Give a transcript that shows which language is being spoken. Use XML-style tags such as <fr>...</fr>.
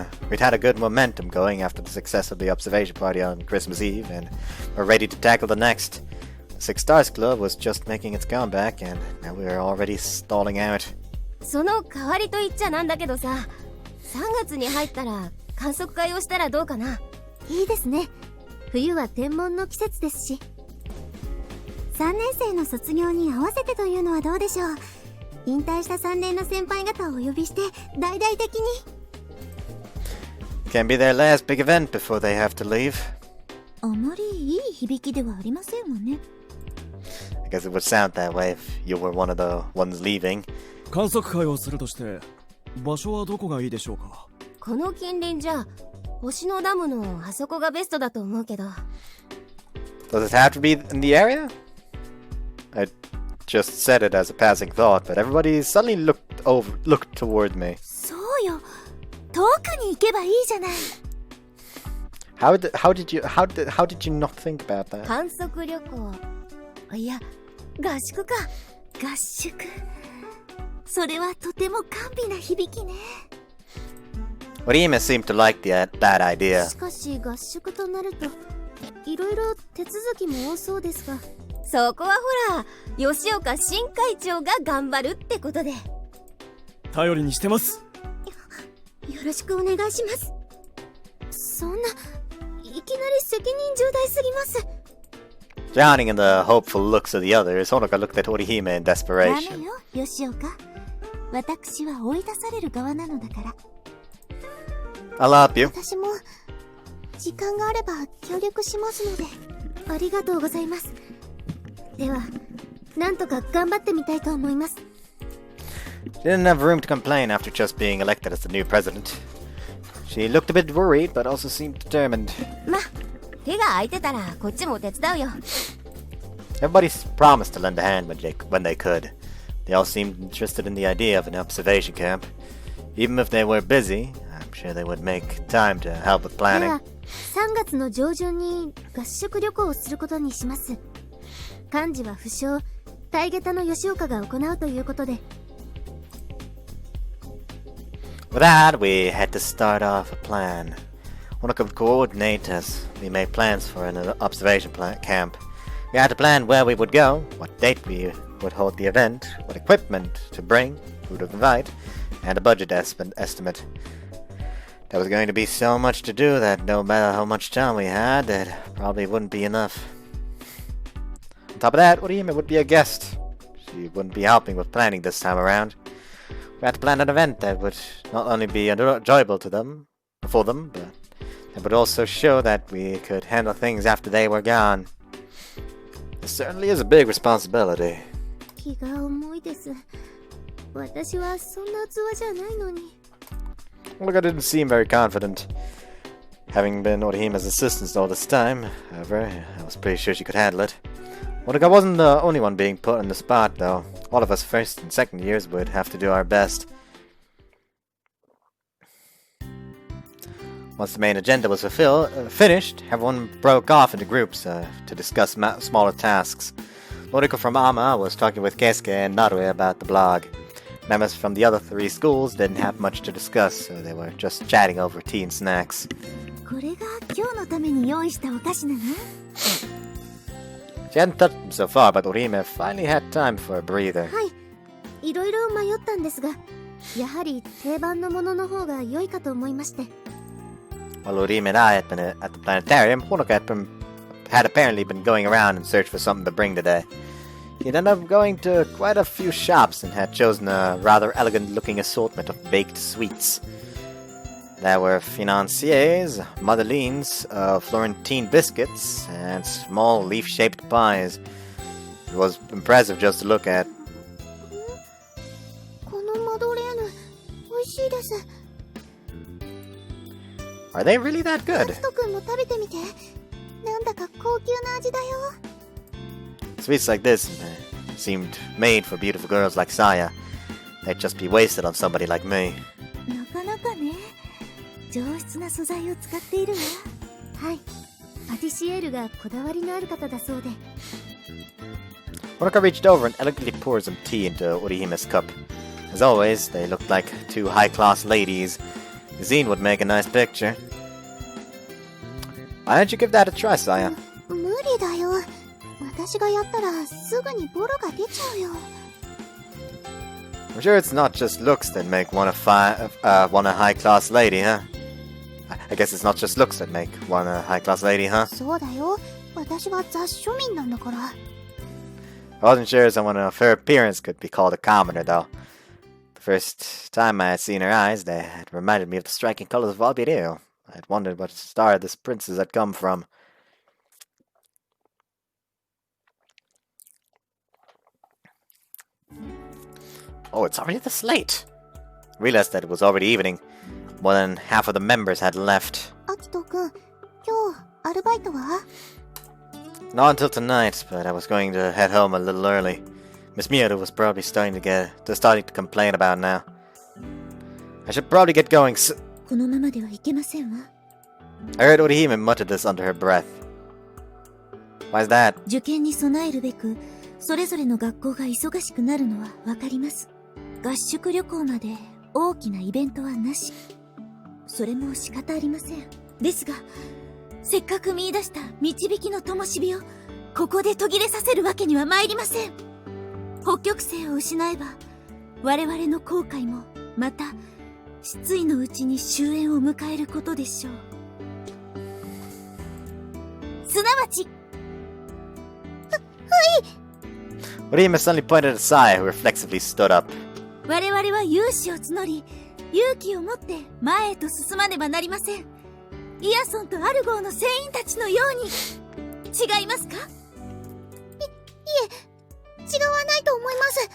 <en>We'd had a good momentum going after the success of the observation party on Christmas Eve, and we're ready to tackle the next. The Six Stars Club was just making its comeback, and now we are already stalling out.</en> <ja>その代わりと言っちゃなんだけどさ、3月に入ったら観測会をしたらどうかな。いいですね。冬は天文の季節ですし。 3年生の卒業に合わせてというのはどうでしょう。引退した3年の先輩方をお呼びして大々的に。</ja> <en>Can be their last big event before they have to leave.</en> <ja>あまりいい響きではありませんわね。</ja> <en>I guess it would sound that way if you were one of the ones leaving.</en> <ja>観測会をするとして場所はどこがいいでしょうか？この近隣じゃ星のダムのあそこがベストだと思うけど。</ja> <en>Does it have to be in the area? I just said it as a passing thought, but everybody suddenly looked toward me.</en> <ja>そうよ。遠くに行けばいいじゃない。</ja> <en>How did you not think about that?</en> <ja>観測旅行。いや、合宿か。合宿。それはとても甘美な響きね。</ja> <en>Orihime seemed to like that idea.</en> <ja>しかし合宿となるといろいろ手続きも多そうですが、そこはほら吉岡新会長が頑張るってことで。頼りにしてます。よろしくお願いします。そんないきなり責任重大すぎます。</ja> <en>Drowning in the hopeful looks of the others, Honoka looked at Orihime in</en> <ja>ダ</ja> <en>desperation.</en> <ja>メよ、吉岡。私は追い出される側なのだから。</ja> <en>I'll help you.</en> <ja>私も時間があれば協力しますので。ありがとうございます。ではなんとか頑張ってみたいと思います。</ja> <en>She didn't have room to complain after just being elected as the new president. She looked a bit worried, but also seemed determined.</en> <ja>ま、手が空いてたらこっちも手伝うよ。</ja> <en>Everybody promised to lend a hand when they could. They all seemed interested in the idea of an observation camp. Even if they were busy, I'm sure they would make time to help with planning.</en> <ja>では、3月の上旬に合宿旅行をすることにします。幹事は不詳、大下駄の吉岡が行うということで。</ja> <en>With that, we had to start off a plan. One could coordinate as we made plans for an observation camp. We had to plan where we would go, what date we would hold the event, what equipment to bring, who to invite, and a budget estimate. There was going to be so much to do that no matter how much time we had, that probably wouldn't be enough. On top of that, Orihime would be a guest. She wouldn't be helping with planning this time around. We had to plan an event that would not only be enjoyable for them, but it would also show that we could handle things after they were gone. It certainly is a big responsibility.</en> <ja>気が重いです。私はそんな器じゃないのに。</ja> <en>Olga didn't seem very confident. Having been Orihime's assistant all this time, however, I was pretty sure she could handle it. Olga wasn't the only one being put on the spot, though. All of us first and second years would have to do our best. Once the main agenda was finished, everyone broke off into groups to discuss smaller tasks. Noriko from Ama was talking with Keisuke and Narue about the blog. Members from the other 3 schools didn't have much to discuss, so they were just chatting over tea and snacks.</en> <ja>これが今日のために用意したお菓子なの？</ja> <en>She hadn't touched them so far, but Orihime finally had time for a breather.</en> <ja>はい、いろいろ迷ったんですが、やはり定番のものの方が良いかと思いまして。</ja> <en>While Orihime and I had been at the planetarium, Honoka had apparently been going around in search for something to bring today. He ended up going to quite a few shops and had chosen a rather elegant-looking assortment of baked sweets. There were financiers, madeleines, Florentine biscuits, and small leaf-shaped pies. It was impressive just to look at.</en> <ja>このマドレーヌ、美味しいです。</ja> <en>Are they really that good?</en> <ja>タクト君も食べてみて。なんだか高級な味だよ。</ja> <en>Sweets like this seemed made for beautiful girls like Saya. They'd just be wasted on somebody like me.</en> <ja>なかなかね。上質な素材を使っているわ。はい。パティシエールがこだわりのある方だそうで。</ja> <en>Honoka reached over and elegantly poured some tea into Orihime's cup. As always, they looked like 2 high-class ladies. The zine would make a nice picture. Why don't you give that a try, Saya?</en> <ja>無理だよ。私がやったらすぐにボロが出ちゃうよ。</ja> <en>I'm sure it's not just looks that make one a high-class lady, huh? I guess it's not just looks that make one a high-class lady, huh?</en> <ja>そうだよ。私は雑庶民なんだから。</ja> <en>I wasn't sure someone of her appearance could be called a commoner, though. The first time I had seen her eyes, they had reminded me of the striking colors of Albireo. I had wondered what star this princess had come from. Oh, it's already this late. I realized that it was already evening. More than half of the members had left.</en> <ja>アキト君、今日アルバイトは？</ja> <en>Not until tonight, but I was going to head home a little early. Miss Miyato was probably starting to complain about now. I should probably get going.</en> <ja>このままではいけませんわ。</ja> <en>I heard Orihime mutter this under her breath. Why is that?</en> <ja>受験に備えるべく、それぞれの学校が忙しくなるのはわかります。合宿旅行まで大きなイベントはなし。それも仕方ありません。ですが、せっかく見出した導きの灯火をここで途切れさせるわけには参りません。北極星を失えば我々の後悔もまた失意のうちに終焉を迎えることでしょう。すなわち、</ja> <en>Orihime suddenly pointed at Saya, who reflexively stood up.</en> <ja>我々は勇士を募り、勇気を持って前へと進まねばなりません。イヤソンとアルゴーの船員たちのように。違いますか？いえ、違わないと思います。</ja>